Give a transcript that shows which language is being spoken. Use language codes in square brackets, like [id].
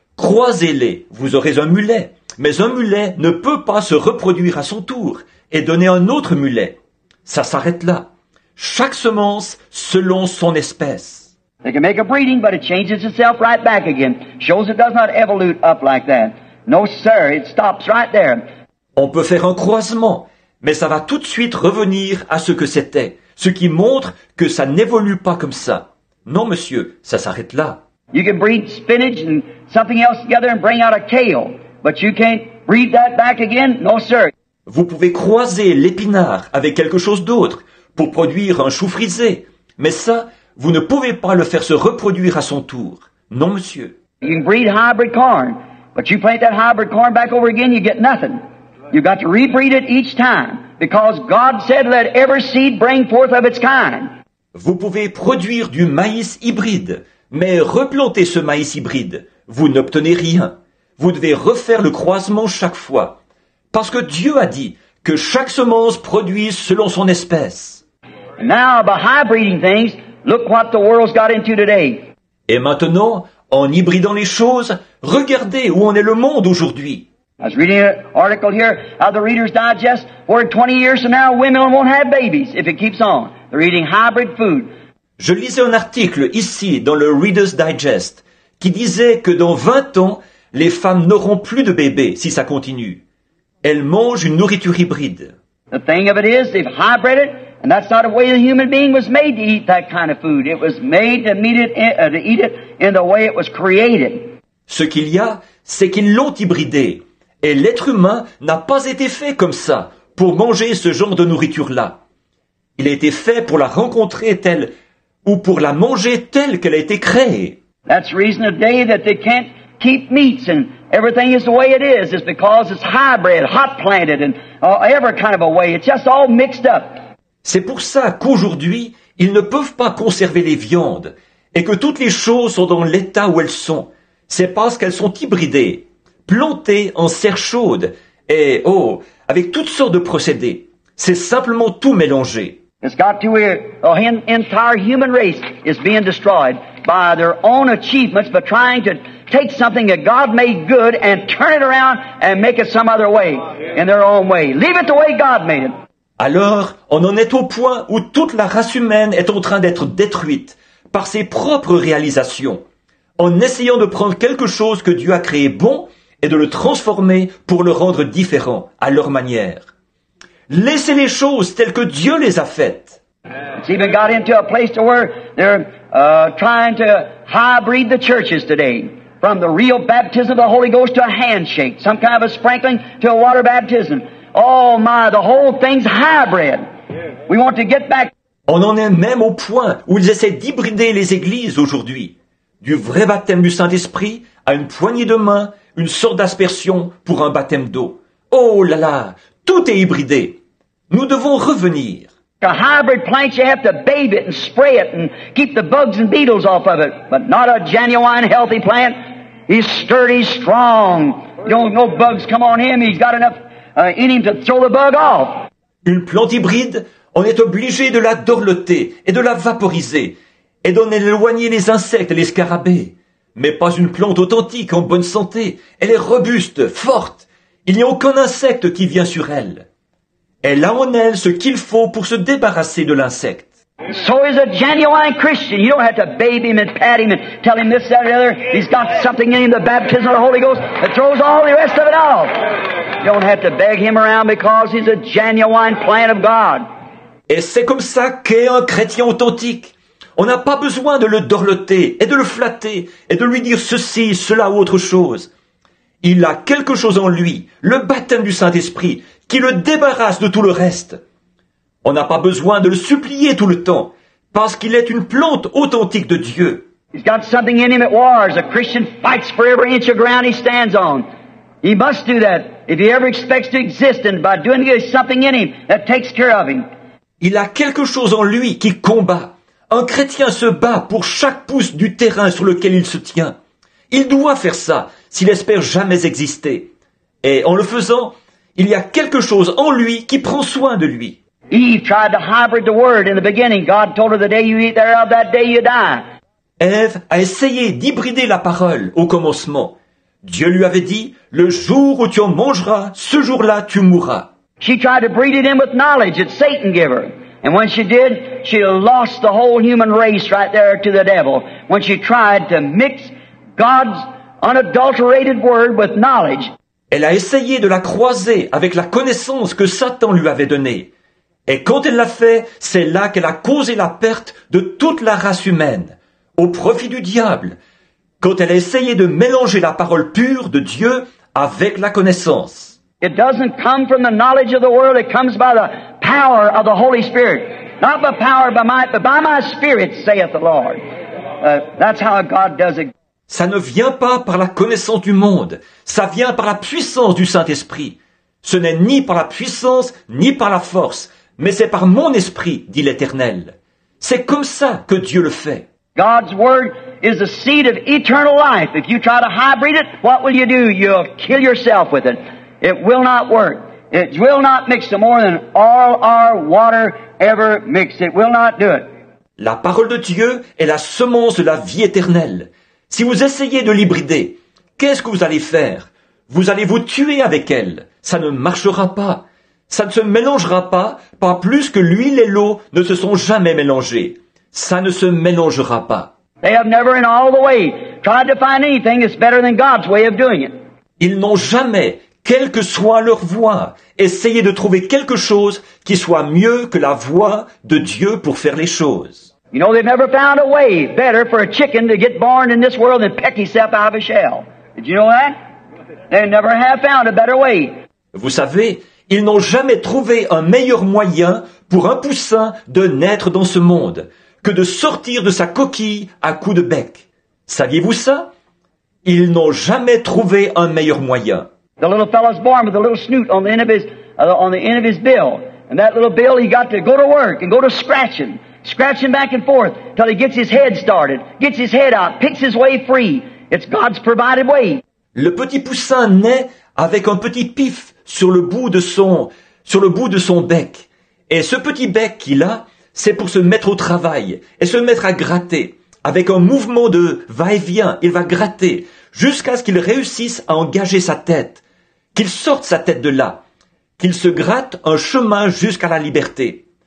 [fr] Croisez-les, vous aurez un mulet. Mais un mulet ne peut pas se reproduire à son tour et donner un autre mulet. Ça s'arrête là. Chaque semence selon son espèce. [en] They can make a breeding, but it changes itself right back again. Shows it does not evolute up like that. No, sir, it stops right there. [fr] On peut faire un croisement, mais ça va tout de suite revenir à ce que c'était, ce qui montre que ça n'évolue pas comme ça. Non, monsieur, ça s'arrête là. [en] You can breed spinach and something else together and bring out a kale, but you can't breed that back again. No, sir. [fr] Vous pouvez croiser l'épinard avec quelque chose d'autre pour produire un chou frisé, mais ça, vous ne pouvez pas le faire se reproduire à son tour. Non, monsieur. [en] You can breed hybrid corn, but you plant that hybrid corn back over again, you get nothing. You got to rebreed it each time, because God said, let every seed bring forth of its kind. [fr] Vous pouvez produire du maïs hybride, mais replantez ce maïs hybride. Vous n'obtenez rien. vous devez refaire le croisement chaque fois. Parce que Dieu a dit que chaque semence produise selon son espèce. [en] And now, by hybriding things, look what the world's got into today. [fr] Et maintenant, en hybridant les choses, regardez où en est le monde aujourd'hui. [en] I was reading an article here out of the Reader's Digest where 20 years from now women won't have babies if it keeps on. They're eating hybrid food. [fr] Je lisais un article ici dans le Reader's Digest qui disait que dans 20 ans, les femmes n'auront plus de bébés si ça continue. Elles mangent une nourriture hybride. [en] The thing of it is, they've hybrided, and that's not the way the human being was made to eat that kind of food. It was made to eat it in the way it was created. [fr] Ce qu'il y a, c'est qu'ils l'ont hybridé. Et l'être humain n'a pas été fait comme ça, pour manger ce genre de nourriture-là. Il a été fait pour la rencontrer telle, ou pour la manger telle qu'elle a été créée. [en] That's the reason today that they can't keep meats and everything is the way it is. It's because it's hybrid, hot planted, and every kind of a way. It's just all mixed up. [fr] C'est pour ça qu'aujourd'hui, ils ne peuvent pas conserver les viandes, et que toutes les choses sont dans l'état où elles sont. C'est parce qu'elles sont hybridées, plantées en serre chaude, et avec toutes sortes de procédés. C'est simplement tout mélangé. [en] It's got to where the entire human race is being destroyed by their own achievements, by trying to take something that God made good and turn it around and make it some other way, in their own way. Leave it the way God made it. [fr] Alors, on en est au point où toute la race humaine est en train d'être détruite par ses propres réalisations, en essayant de prendre quelque chose que Dieu a créé bon et de le transformer pour le rendre différent à leur manière. Laissez les choses telles que Dieu les a faites. [en] It's even got into a place to where they're trying to hybrid the churches today, from the real baptism of the Holy Ghost to a handshake, some kind of a sprinkling to a water baptism. Oh my, the whole thing's hybrid. We want to get back. [fr] On en est même au point où ils essaient d'hybrider les églises aujourd'hui. Du vrai baptême du Saint-Esprit à une poignée de main, une sorte d'aspersion pour un baptême d'eau. Oh là là, tout est hybridé. Nous devons revenir. [en] A hybrid plant, you have to bathe it and spray it and keep the bugs and beetles off of it. But not a genuine healthy plant. He's sturdy, strong. You don't know bugs come on him. He's got enough in him to throw the bug off. [fr] Une plante hybride, on est obligé de la dorloter et de la vaporiser et d'en éloigner les insectes et les scarabées. Mais pas une plante authentique en bonne santé. Elle est robuste, forte. Il n'y a aucun insecte qui vient sur elle. Elle a en elle ce qu'il faut pour se débarrasser de l'insecte. [en] So is a genuine Christian. You don't have to baby him and pat him and tell him this, that, or the other. He's got something in him, the baptism of the Holy Ghost, that throws all the rest of it off. You don't have to beg him around because he's a genuine plant of God. [fr] Et c'est comme ça qu'est un chrétien authentique. On n'a pas besoin de le dorloter et de le flatter et de lui dire ceci, cela ou autre chose. Il a quelque chose en lui, le baptême du Saint-Esprit, qui le débarrasse de tout le reste. On n'a pas besoin de le supplier tout le temps, parce qu'il est une plante authentique de Dieu. [en] He's got something in him that wars. A Christian fights for every inch of ground he stands on. He must do that if he ever expects to exist, and by doing it, there's something in him that takes care of him. [fr] Il a quelque chose en lui qui combat. Un chrétien se bat pour chaque pouce du terrain sur lequel il se tient. Il doit faire ça s'il espère jamais exister. Et en le faisant, il y a quelque chose en lui qui prend soin de lui. [en] Eve tried to hybrid the word in the beginning. God told her the day you eat thereof, that day you die. [fr] Ève a essayé d'hybrider la parole au commencement. Dieu lui avait dit, le jour où tu en mangeras, ce jour-là tu mourras. [en] She tried to breed it in with knowledge that Satan gave her. And when she did, she lost the whole human race right there to the devil. When she tried to mix God's unadulterated word with knowledge. [fr] Elle a essayé de la croiser avec la connaissance que Satan lui avait donnée. Et quand elle l'a fait, c'est là qu'elle a causé la perte de toute la race humaine, au profit du diable, quand elle a essayé de mélanger la parole pure de Dieu avec la connaissance. [en] It doesn't come from the knowledge of the world, it comes by the power of the Holy Spirit. Not by power, by might, but by my Spirit, saith the Lord. That's how God does it. [fr] Ça ne vient pas par la connaissance du monde, ça vient par la puissance du Saint-Esprit. Ce n'est ni par la puissance, ni par la force, mais c'est par mon esprit, dit l'Éternel. C'est comme ça que Dieu le fait. [en] God's Word is the seed of eternal life. If you try to hybrid it, what will you do? You'll kill yourself with it. It will not work. It will not mix no more than all our water ever mixed. It will not do it. [fr] La parole de Dieu est la semence de la vie éternelle. Si vous essayez de l'hybrider, qu'est-ce que vous allez faire? Vous allez vous tuer avec elle. Ça ne marchera pas. Ça ne se mélangera pas plus que l'huile et l'eau ne se sont jamais mélangés. Ça ne se mélangera pas. [en] They have never in all the way tried to find anything that's better than God's way of doing it. [fr] Ils n'ont jamais, quelle que soit leur voie, essayé de trouver quelque chose qui soit mieux que la voie de Dieu pour faire les choses. [en] You know, they've never found a way better for a chicken to get born in this world than peck himself out of a shell. Did you know that? They never have found a better way. [fr] Vous savez, ils n'ont jamais trouvé un meilleur moyen pour un poussin de naître dans ce monde que de sortir de sa coquille à coups de bec. Saviez-vous ça? Ils n'ont jamais trouvé un meilleur moyen. [en] The little fellow's born with a little snoot on the end of his bill. And that little bill, he got to go to work and go to scratching back and forth till he gets his head started, gets his head out, picks his way free. It's God's provided way. [fr] Le petit poussin naît avec un petit pif sur le bout de son bec. Et ce petit bec qu'il a, c'est pour se mettre au travail et se mettre à gratter. Avec un mouvement de va-et-vient, il va gratter jusqu'à ce qu'il réussisse à engager sa tête, qu'il sorte sa tête de là, qu'il se gratte un chemin jusqu'à la liberté.